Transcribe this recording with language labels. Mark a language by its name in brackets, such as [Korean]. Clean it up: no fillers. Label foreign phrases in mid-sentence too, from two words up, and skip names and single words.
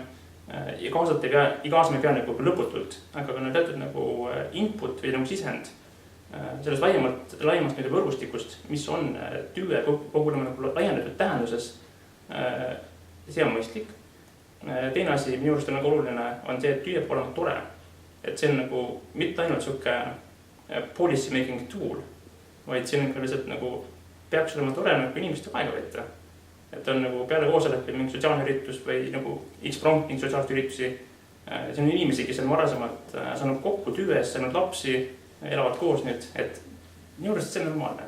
[Estonian] Ja kaasata ei pea nagu lõputult, aga ka teatud nagu input või nagu sisend sellest laiemast võrgustikust, mis on TÜÜE kogu nagu laiendatud tähenduses. See on mõistlik. Teine asi minu arust on nagu oluline on see, et TÜÜE peab olema tore. Et see on nagu mitte ainult siuke [English] policy making tool, [Estonian] vaid see on lihtsalt nagu peaks olema tore nagu inimeste aega võtta. Et on nagu peale koosolekul mingi sotsiaalne üritus või nagu X-prompt mingi sotsiaalseid üritusi. See on inimesi, kes on varasemalt saanud kokku TÜÜ-s, saanud lapsi, elavad koos nüüd, et minu arust see on normaalne.